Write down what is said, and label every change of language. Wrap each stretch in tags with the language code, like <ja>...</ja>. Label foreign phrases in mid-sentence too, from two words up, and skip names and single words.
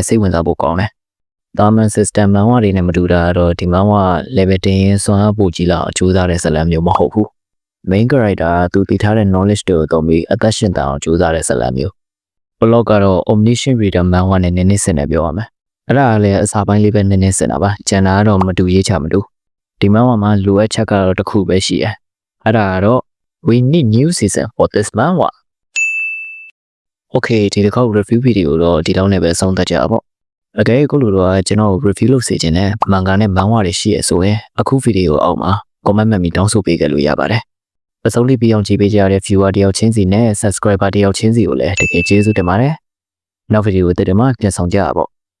<my>စိတ်ဝင်စားဖို့ကောင်းတယ်။ Diamond system မှန်ဝါတွေနဲ့မတူတာတော့ဒီမှာက level တင်ရင်စွမ်းအားပိုကြီးလာအောင်ကြိုးစားတဲ့ဇာတ်လမ်းမျိုးမဟုတ်ဘူး။</my> <en>main character</en> <my>သူတည်ထားတဲ့ knowledge တွေကိုသုံးပြီးအသက်ရှင်တန်အောင်ကြိုးစားတဲ့ဇာတ်လမ်းမျိုး။ blog ကတော့ omniscient reader မှန်ဝါနဲ့နည်းနည်းစင်တယ်ပြောရမယ်။အဲ့ဒါကလည်းအစာပိုင်းလေးပဲနည်းနည်းစင်တာပါ။ကျန်တာကတော့မတူရေးချမတူ။ဒီမှန်ဝါမှာလိုအပ်ချက်ကတော့တစ်ခုပဲရှိတယ်။အဲ့ဒါကတော့</my> <en>we need new season for this manhwa.</en> <my>Okay ဒီတစ်ခေါက်</my> <en>review video</en> <my>တော့ဒီလောက်နဲ့ပဲဆုံးသက်ကြပါပေါ့။အကယ်ကိုလိုတော့ကျွန်တော် review လုပ်စေချင်တဲ့မန်ဂါနဲ့မန်ဟွာတွေရှိရဆိုရင်အခု video အောက်မှာ comment မှတ်ပြီးတောင်းဆိုပေးကြလို့ရပါတယ်။အဆုံးလေးပြီးအောင်ကြည့်ပေးကြတဲ့ viewer တယောက်ချင်းစီနဲ့ subscriber တယောက်ချင်းစီကိုလည်းတကယ်ကျေးဇူးတင်ပါတယ်။နောက် video တွေမှာပြန်ဆောင်ကြပါပေါ့။</my>